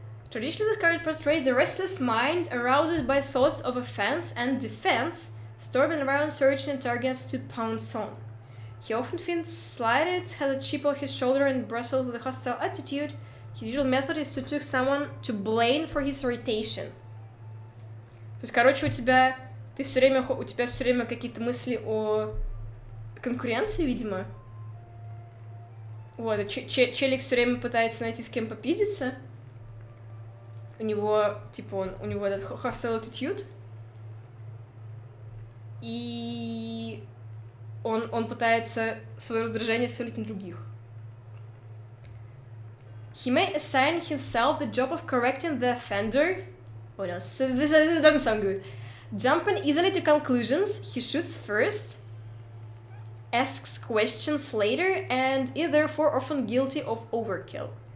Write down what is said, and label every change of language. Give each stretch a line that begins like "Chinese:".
English: Traditionally, this card portrays the restless mind aroused by thoughts of offense and defense, storming around searching targets to pounce on. He often feels slighted, has a chip on his shoulder, and bristles with a hostile attitude. His usual method is to take someone to blame for his irritation.
Russian: То есть, короче, у тебя все время какие-то мысли о конкуренции, видимо. Вот, челик все время пытается найти с кем попиздиться. У него, у него этот
English: hostile attitude.
Russian: И он пытается свое раздражение свалить на других.
English: He may assign himself the job of correcting the offender. Oh no, so this doesn't sound good. Jumping easily to conclusions, he shoots first, asks questions later, and is therefore often guilty of overkill.